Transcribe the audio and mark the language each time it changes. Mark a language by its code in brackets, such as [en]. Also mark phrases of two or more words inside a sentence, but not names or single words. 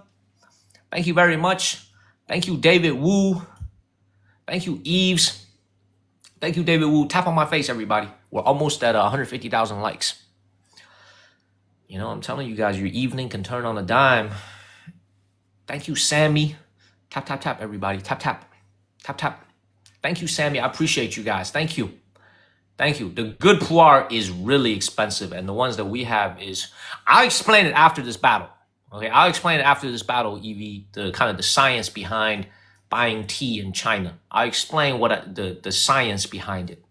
[en] Thank you very much. Thank you, David Wu. Thank you, Eves. Thank you, David Wu. Tap on my face, everybody. We're almost at 150,000 likes. You know, I'm telling you guys, your evening can turn on a dime. Thank you, Sammy. Tap, tap, tap, everybody. Tap, tap. Tap, tap. Thank you, Sammy. I appreciate you guys. Thank you. Thank you. The good pu'er is really expensive, and the ones that we have is... I'll explain it after this battle. Okay, I'll explain it after this battle, Evie, the kind of the science behind buying tea in China. I'll explain what the science behind it.